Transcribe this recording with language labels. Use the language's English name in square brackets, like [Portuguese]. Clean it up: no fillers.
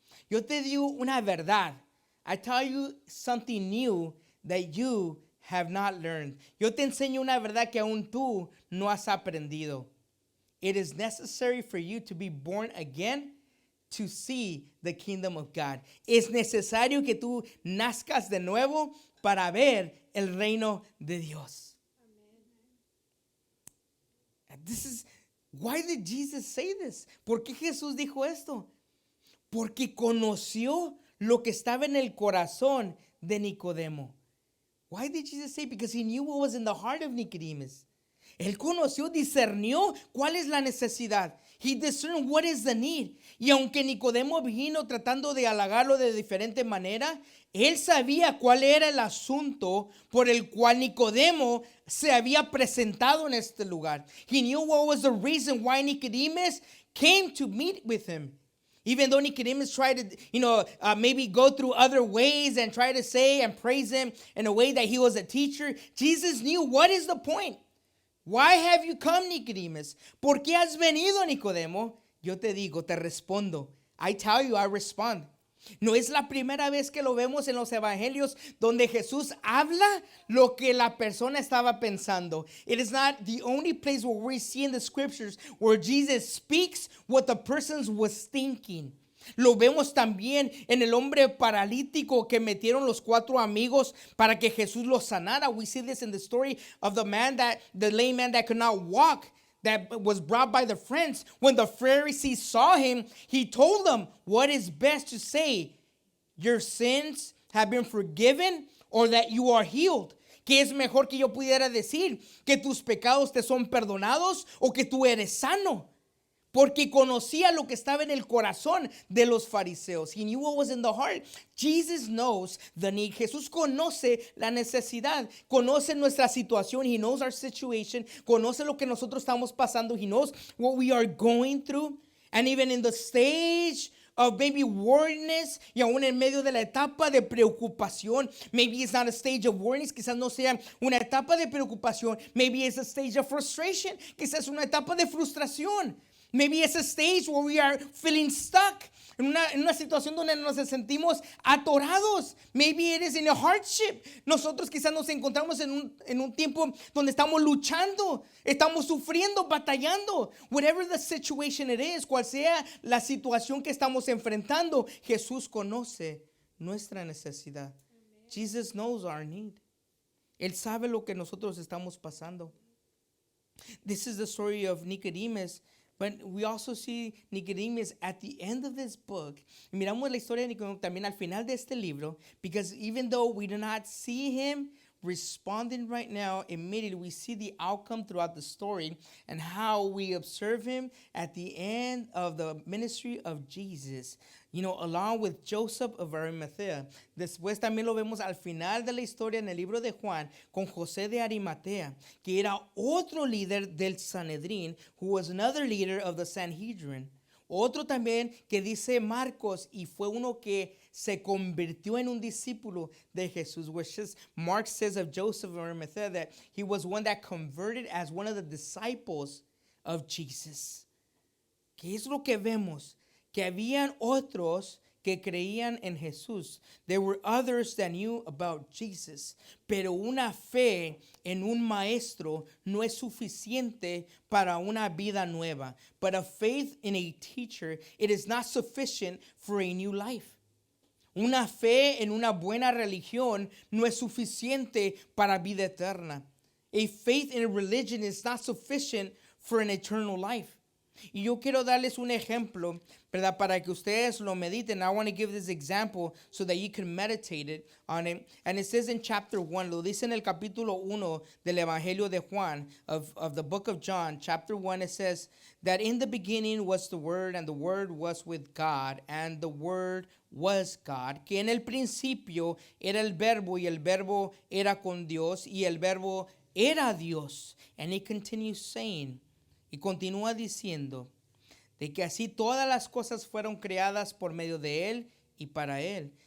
[Spanish] Yo te digo una verdad. [English] I tell you something new that you have not learned. [Spanish] Yo te enseño una verdad que aún tú no has aprendido. [English] It is necessary for you to be born again to see the kingdom of God. [Spanish] Es necesario que tú nazcas de nuevo para ver el reino de Dios. [English] Amen. This is why did Jesus say this? [Spanish] ¿Por qué Jesús dijo esto? Porque conoció lo que estaba en el corazón de Nicodemo. [English] Why did Jesus say? Because he knew what was in the heart of Nicodemus. [Spanish] Él conoció, discernió cuál es la necesidad. [English] He discerned what is the need. [Spanish] Y aunque Nicodemo vino tratando de halagarlo de diferente manera, él sabía cuál era el asunto por el cual Nicodemo se había presentado en este lugar. [English] He knew what was the reason why Nicodemus came to meet with him. Even though Nicodemus tried to, maybe go through other ways and try to say and praise him in a way that he was a teacher, Jesus knew what is the point. Why have you come, Nicodemus? [Spanish] ¿Por qué has venido, Nicodemo? Yo te digo, te respondo. [English] I tell you, I respond. [Spanish] No es la primera vez que lo vemos en los evangelios donde Jesús habla lo que la persona estaba pensando. [English] It is not the only place where we see in the scriptures where Jesus speaks what the person was thinking. [Spanish] Lo vemos también en el hombre paralítico que metieron los 4 amigos para que Jesús lo sanara. [English] We see this in the story of the lame man that could not walk, that was brought by the friends. When the Pharisees saw him, he told them, what is best to say? Your sins have been forgiven, or that you are healed. [Spanish] ¿Qué es mejor que yo pudiera decir? ¿Que tus pecados te son perdonados o que tú eres sano? Porque conocía lo que estaba en el corazón de los fariseos. [English] He knew what was in the heart. Jesus knows the need. [Spanish] Jesús conoce la necesidad. Conoce nuestra situación. [English] He knows our situation. [Spanish] Conoce lo que nosotros estamos pasando. [English] He knows what we are going through. And even in the stage of maybe worriness, [Spanish] y aún en medio de la etapa de preocupación, [English] maybe it's not a stage of worriness, [Spanish] quizás no sea una etapa de preocupación, [English] maybe it's a stage of frustration, [Spanish] quizás una etapa de frustración. [English] Maybe it's a stage where we are feeling stuck. [Spanish] En una situación donde nos sentimos atorados. [English] Maybe it is in a hardship. [Spanish] Nosotros quizás nos encontramos en un tiempo donde estamos luchando, estamos sufriendo, batallando. [English] Whatever the situation it is, [Spanish] cual sea la situación que estamos enfrentando, Jesús conoce nuestra necesidad. [English] Jesus knows our need. [Spanish] Él sabe lo que nosotros estamos pasando. [English] This is the story of Nicodemus. But we also see Nicodemus at the end of this book. [Spanish] Miramos la historia de Nicodemus también al final de este libro, [English] because even though we do not see him responding right now, immediately we see the outcome throughout the story and how we observe him at the end of the ministry of Jesus. You know, along with Joseph of Arimathea. [Spanish] Después también lo vemos al final de la historia en el libro de Juan con José de Arimatea, que era otro líder del Sanedrín, [English] who was another leader of the Sanhedrin. [Spanish] Otro también que dice Marcos y fue uno que se convirtió en un discípulo de Jesús, [English] which is Mark says of Joseph of Arimathea that he was one that converted as one of the disciples of Jesus. [Spanish] ¿Qué es lo que vemos? Que habían otros que creían en Jesús. [English] There were others that knew about Jesus. [Spanish] Pero una fe en un maestro no es suficiente para una vida nueva. [English] But a faith in a teacher, it is not sufficient for a new life. [Spanish] Una fe en una buena religión no es suficiente para vida eterna. [English] A faith in a religion is not sufficient for an eternal life. [Spanish] Y yo quiero darles un ejemplo, ¿verdad? Para que ustedes lo mediten. [English] I want to give this example so that you can meditate on it. And it says in chapter 1, [Spanish] lo dice en el capítulo 1 del Evangelio de Juan, [English] of the book of John, chapter 1, it says that in the beginning was the Word, and the Word was with God, and the Word was God. [Spanish] Que en el principio era el Verbo, y el Verbo era con Dios, y el Verbo era Dios. [English] And it continues saying, [Spanish] y continúa diciendo de que así todas las cosas fueron creadas por medio de Él y para Él.